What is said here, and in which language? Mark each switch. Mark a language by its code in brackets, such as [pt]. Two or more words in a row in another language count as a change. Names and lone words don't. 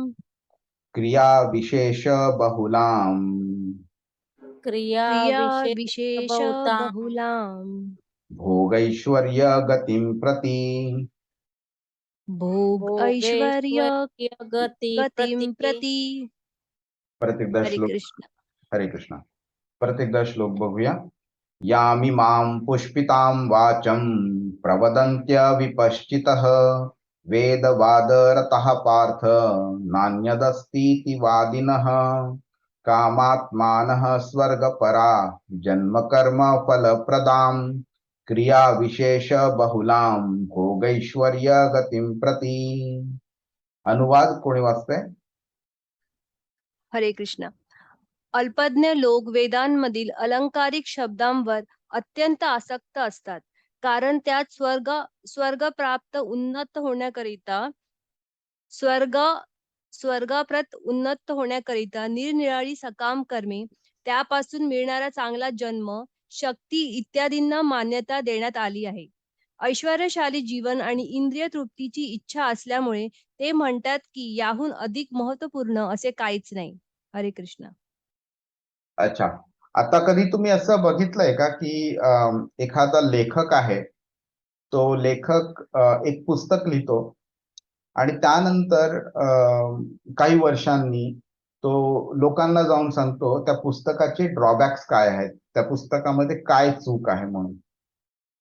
[sa] क्रिया विशेष बहुलाम् क्रिया विशेष बहुलाम् भोगैश्वर्य गतिं प्रति भोग ऐश्वर्य गतिं प्रति. [mr] प्रत्येकदा हरे श्लोक. कृष्ण. हरे कृष्ण. प्रत्येकदा श्लोक बघूया. [sa] यामिमां पुष्पितां वाचं प्रवदन्त्य विपश्चितः वेदवादरतः पार्थ नान्यदस्तीति वादिनः कामात्मानः स्वर्गपरा जन्म कर्म फलप्रदाम् क्रिया विशेष बहुलां भोगैश्वर्य गतिं प्रति. [mr] अनुवाद कोणी वाचतंय? हरे कृष्ण. अल्पज्ञ लोक वेदांमधील अलंकारिक शब्दांवर अत्यंत आसक्त असतात, कारण त्यात स्वर्ग प्राप्त उन्नत होण्याकरिता स्वर्गप्रत उन्नत होण्याकरिता निरनिराळी सकाम कर्मे, त्यापासून मिळणारा चांगला जन्म, शक्ती इत्यादींना मान्यता देण्यात आली आहे. ऐश्वर्यशाली जीवन आणि इंद्रिय तृप्तीची इच्छा असल्यामुळे ते म्हणतात की याहून अधिक महत्वपूर्ण असे काहीच नाही. हरे कृष्ण. अच्छा, आता कधी तुम्ही असं बघितलंय का की एखादा लेखक आहे, तो लेखक एक पुस्तक लिहितो आणि त्यानंतर काही वर्षांनी तो लोकांना जाऊन सांगतो त्या पुस्तकाचे ड्रॉबॅक्स काय आहेत, त्या पुस्तकामध्ये काय चूक आहे म्हणून.